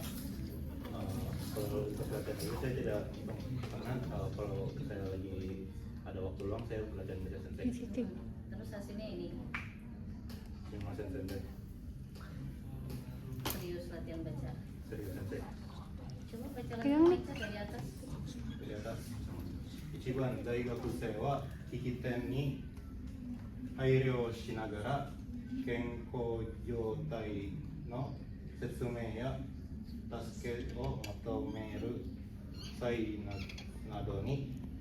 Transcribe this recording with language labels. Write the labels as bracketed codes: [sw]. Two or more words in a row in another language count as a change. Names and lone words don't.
[id] Kalau untuk latihan ini saya tidak karena kalau saya lagi ada waktu luang saya latihan baca Sensei. Terus hasilnya ini Cuma Sensei. serius latihan baca. Serius Sensei. Coba baca latihan baca dari atas. [ja] 1 番、大学生は聞き手に配慮しながら健康状態の説明や助けを求める際などに